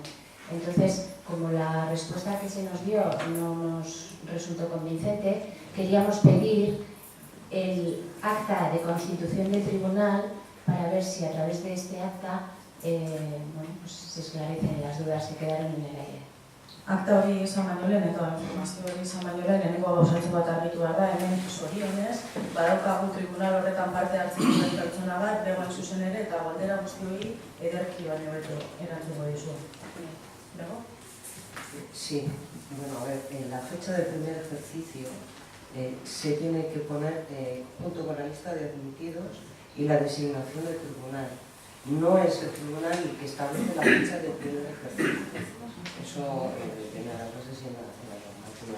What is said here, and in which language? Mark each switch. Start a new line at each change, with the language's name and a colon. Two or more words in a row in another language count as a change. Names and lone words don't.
Spanish: Entonces, como la respuesta que se nos dio no nos resultó convincente, queríamos pedir el acta de constitución del tribunal para ver si a través de este acta se esclarecen las dudas que quedaron en el aire.
Basque: Akta hori izan baino lehen eta informazio hori izan baino lehen lehenengo gauzatxo bat argitu behar da, hemen zorionez, badaukagu tribunal horretan parte hartzen duen pertsona bat, begoen zuzen ere, eta galdera guzti hori ederki baino beto erantzuko dizu.
Spanish: ¿Bego? Sí, bueno, a ver, en la fecha del primer ejercicio se tiene que poner junto con la lista de admitidos y la designación del tribunal. No es el tribunal el que establece la fecha del primer ejercicio. Eso tiene las bases en la normativa.